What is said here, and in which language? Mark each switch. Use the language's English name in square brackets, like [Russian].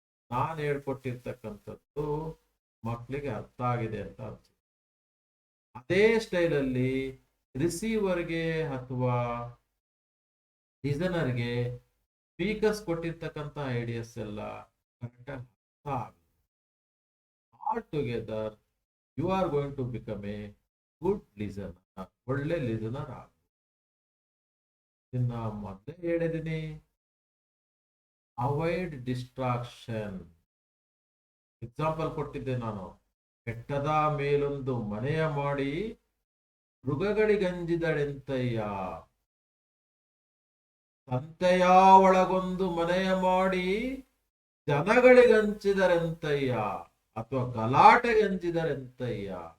[Kannada] ನಾನು ಹೇಳ್ಕೊಟ್ಟಿರ್ತಕ್ಕಂಥದ್ದು ಮಕ್ಕಳಿಗೆ ಅರ್ಥ ಆಗಿದೆ ಅಂತ ಅನ್ಸುತ್ತೆ. ಅದೇ ಸ್ಟೈಲಲ್ಲಿ ರಿಸೀವರ್ಗೆ ಅಥವಾ ಲಿಸನರ್ಗೆ ಸ್ಪೀಕರ್ಸ್ ಕೊಟ್ಟಿರ್ತಕ್ಕಂಥ ಐಡಿಯಾಸ್ ಎಲ್ಲ ಕರೆಕ್ಟಾಗಿ ಅರ್ಥ ಆಗುತ್ತೆ. [English] All together you are going to become a good listener. [Kannada] ಒಳ್ಳೆ ಲಿಸನರ್ ಆಗ. ಇನ್ನ ಮೊದಲೇ ಹೇಳಿದ್ದೀನಿ, ಅವಾಯ್ಡ್ ಡಿಸ್ಟ್ರಾಕ್ಷನ್. ಎಕ್ಸಾಂಪಲ್ ಕೊಟ್ಟಿದ್ದೆ ನಾನು. ಬೆಟ್ಟದ ಮೇಲೊಂದು ಮನೆಯ ಮಾಡಿ ಮೃಗಗಳಿಗಂಜಿದಳೆಂತಯ್ಯ, ಸಂತೆಯ ಒಳಗೊಂದು ಮನೆಯ ಮಾಡಿ ಜನಗಳಿಗಂಚಿದರೆಂತಯ್ಯ, ಅಥವಾ ಗಲಾಟೆಗೆ ಅಂಜಿದರೆಂತಯ್ಯ.